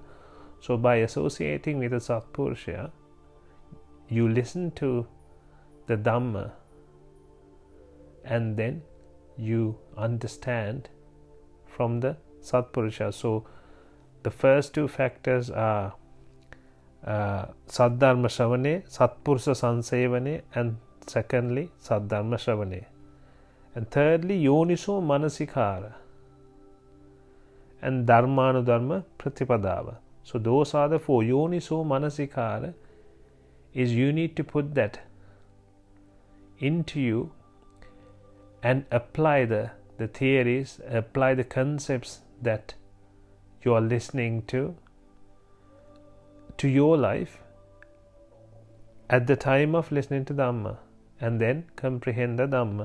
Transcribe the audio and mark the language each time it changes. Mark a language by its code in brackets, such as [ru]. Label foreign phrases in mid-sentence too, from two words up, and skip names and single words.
[en] So by associating with a Satpurusha, you listen to the Dhamma, and then you understand from the Satpurusha. So the first 2 factors are [sa] Saddharma Shravane, Satpurusha Sansevane, [en] and secondly [sa] Saddharma Shravane. [en] And thirdly [pi] Yoniso Manasikara [en] and [sa] Dharmanudharma Pratipadava. [en] So those are the 4. [pi] Yoniso Manasikara [en] is you need to put that into you and apply the theories, apply the concepts that you are listening to your life, at the time of listening to Dhamma, and then comprehend the Dhamma.